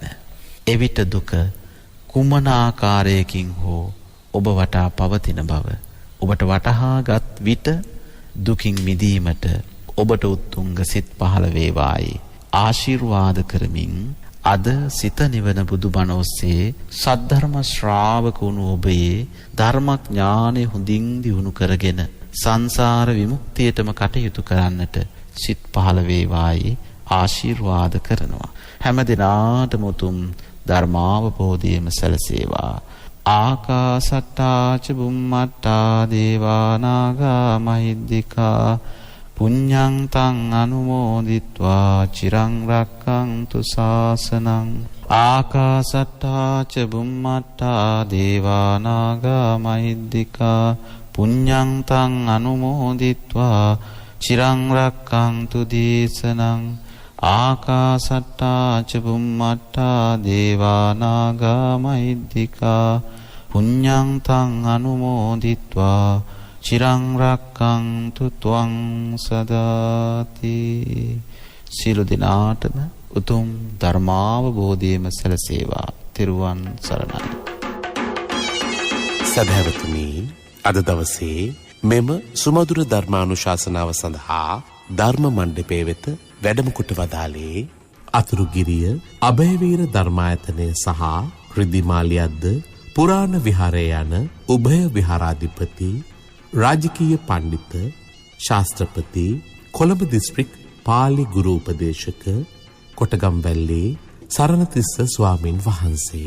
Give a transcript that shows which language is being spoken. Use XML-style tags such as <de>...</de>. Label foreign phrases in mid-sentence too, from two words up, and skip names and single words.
<si>එවිට දුක කුමන ආකාරයකින් හෝ ඔබ වටා පවතින බව ඔබට වටහාගත් විට දුකින් මිදීමට ඔබට උත්තුංග සිත් පහළ වේවායි ආශිර්වාද කරමින් අද සිත නිවන බුදුබණ ඔස්සේ සද්ධර්ම ශ්‍රාවක වුණු ඔබේ ධර්මඥානෙ හොඳින් දියුණු කරගෙන සංසාර විමුක්තියටම කටයුතු කරන්නට සිත් පහළ වේවායි ආශිර්වාද කරනවා. හැම දිනාටම උතුම් ධර්මාවබෝධයම සැලසේවා.</si> <pi>ආකාසට්ටා ච බුම්මට්ටා දේවා නාග මහිද්దికා පුඤ්ඤං තං අනුමෝදිත්වා චිරං රක්ඛන්තු ශාසනං. ආකාසට්ටා ච බුම්මට්ටා දේවා නාග මහිද්దికා පුඤ්ඤං තං අනුමෝදිත්වා චිරං රක්ඛන්තු දේශනං. ආකාසට්ටා ච බුම්මට්ටා දේවා නාග මහිද්దికා පුඤ්ඤං තං අනුමෝදිත්වා චිරං රක්ඛන්තු ත්වං සදාති.</pi> <si>සියලු දෙනාටම උතුම් ධර්මාවබෝධයම සැලසේවා. තෙරුවන් සරණයි. සදහැවතුනි, අද දවසේ මෙම සුමధుර ධර්මානුශාසනාව සඳහා ධර්ම මණ්ඩපයේ වෙත වැඩම කොට වදාළේ අතුරුගිරිය අභයවීර ධර්මායතනය සහ රිදිමාලියද්ද පුරාණ විහාරය යන උභය විහාරාධිපති රාජකීය පණ්ඩිත ශාස්ත්‍රපති කොළඹ දිස්ත්‍රික් පාලි ගුරු උපදේශක කොටගම්වැල්ලේ සරණතිස්ස ස්වාමින් වහන්සේ.</si>